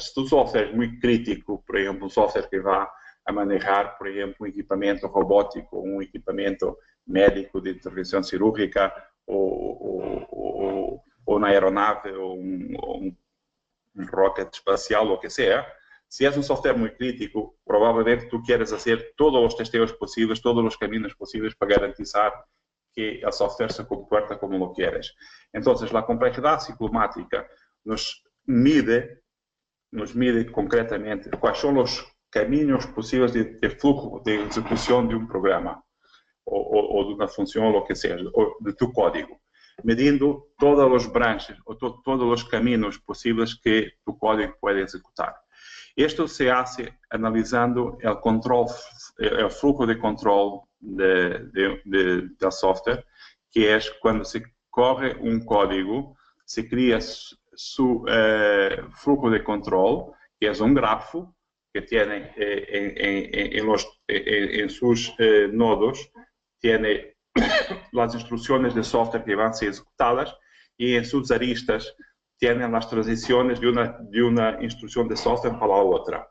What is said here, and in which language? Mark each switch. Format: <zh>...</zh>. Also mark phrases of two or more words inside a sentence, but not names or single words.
<pt>Se tu software é muito crítico, por exemplo, um software que vai a manejar, por exemplo, um equipamento robótico, um equipamento médico de intervenção cirúrgica, ou na aeronave, ou um rocket espacial, ou o que seja, se és um software muito crítico, provavelmente tu queres fazer todos os testeos possíveis, todos os caminhos possíveis para garantizar que o software se comporta</pt> <es>como lo quieres.</es> <pt>Então, a complexidade ciclomática nos mide concretamente quais são os caminhos possíveis de flujo de execução de um programa ou de uma função, ou o que seja, ou de tu código, medindo todas as branches ou todos os caminhos possíveis que tu código pode executar.</pt> <es>Isto se hace analisando o flujo de controle del software,</es> <pt>que é quando</pt> <es>se corre un código, se crea su flujo de control, que es un grafo que tiene en sus nodos, tiene las instrucciones de software que van a ser ejecutadas y en sus aristas tienen las transiciones de una instrucción de software para la otra.</es>